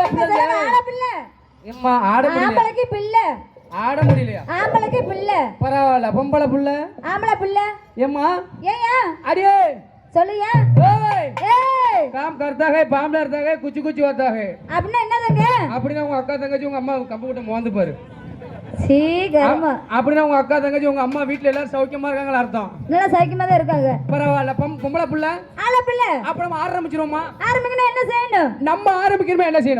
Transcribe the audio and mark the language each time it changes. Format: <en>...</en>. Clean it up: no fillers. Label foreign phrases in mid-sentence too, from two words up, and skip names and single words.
<ta>எம்மா ஆட ஆம்பளைக்கு பிள்ளை ஆட முடியலையா? ஆம்பளைக்கு பிள்ளை பரவாயில்ல. பொம்பளை புள்ள ஆம்பளை பிள்ளை எம்மா ஏயா अरे சொல்லுயா</ta> <hi>काम करता है बाम लड़ता है कुछ कुछ होता है</hi> <ta>அப்படினா என்னதுங்க? அப்படினா உங்க அக்கா தங்கச்சி உங்க அம்மா கம்பு கிட்ட மோந்து பாரு. சீ கர்ம. அப்படினா உங்க அக்கா தங்கச்சி உங்க அம்மா வீட்ல எல்லாரும் சௌக்கியமா இருக்காங்கன்னு அர்த்தம். நல்லா சௌக்கியமா தான் இருக்காங்க. பரவாயில்ல. பொம்பளை புள்ள ஆள பிள்ளை. அப்ப நம்ம ஆரம்பிச்சிரோமா? ஆரம்பிக்கணும். என்ன செய்யணும்? நம்ம ஆரம்பிக்கணுமா? என்ன செய்யணும்?</ta>